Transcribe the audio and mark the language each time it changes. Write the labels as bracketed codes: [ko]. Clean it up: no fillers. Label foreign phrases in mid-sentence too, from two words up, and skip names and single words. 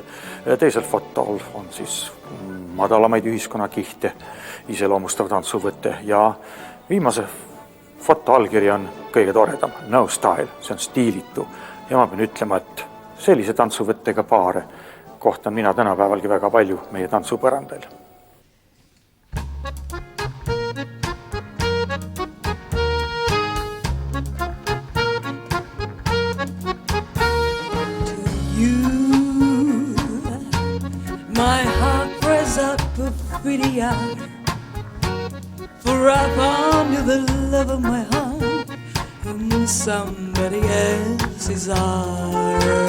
[et] Teisel fotol on siis madalamaid ühiskonnakihte iseloomustav tantsuvõte ja viimase foto allkiri on kõige toredam, [en] no style, [et] see on stiilitu. Ja ma pean ütlema, et sellise tantsuvõttega paare kohtan mina tänapäevalgi väga palju meie tantsupõrandel. [en] My heart press up a pretty eye, for I found you the love of my heart in somebody else's arms.